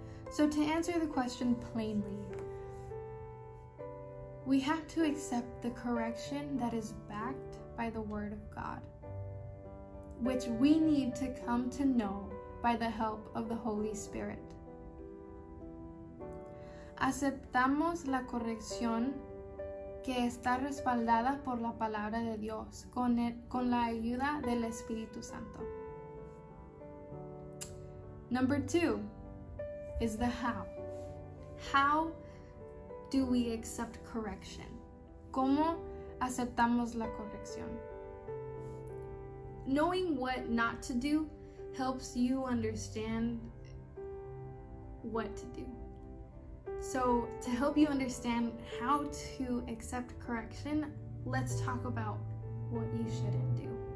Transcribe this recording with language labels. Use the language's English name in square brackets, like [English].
[English] So to answer the question plainly, we have to accept the correction that is backed by the Word of God, which we need to come to know by the help of the Holy Spirit. [Spanish] Aceptamos la corrección que está respaldada por la palabra de Dios con la ayuda del Espíritu Santo. [English] Number 2 is the how. How do we accept correction? [Spanish] ¿Cómo aceptamos la corrección? [English] Knowing what not to do helps you understand what to do. So to help you understand how to accept correction, let's talk about what you shouldn't do.